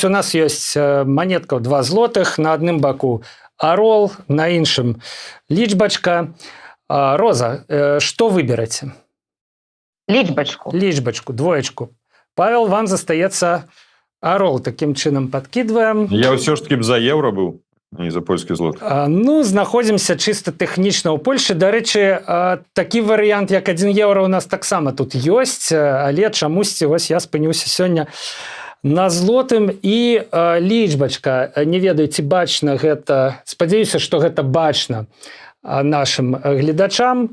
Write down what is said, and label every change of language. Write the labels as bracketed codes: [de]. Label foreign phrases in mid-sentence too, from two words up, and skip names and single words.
[be] У нас ёсць манетка ў 2 злотых, на адным баку арол, на іншым лічбачка. Роза, што выбераце? Лічбачку. Лічбачку, двоечку. Павел, вам застаецца арол. Такім чынам падкідваем. [ru] Я все ж таки б за евро был, а не за польский злот. [be] Ну, знаходзімся чыста тэхнічна ў Польшы. Дарэчы, такі варыянт, як 1 еўра у нас таксама тут ёсць, але чамусьці вось я спыніўся сёння на злотым. І лічбачка, не ведаю, ці бачна гэта, спадзяюся, што гэта бачна нашим гледачам.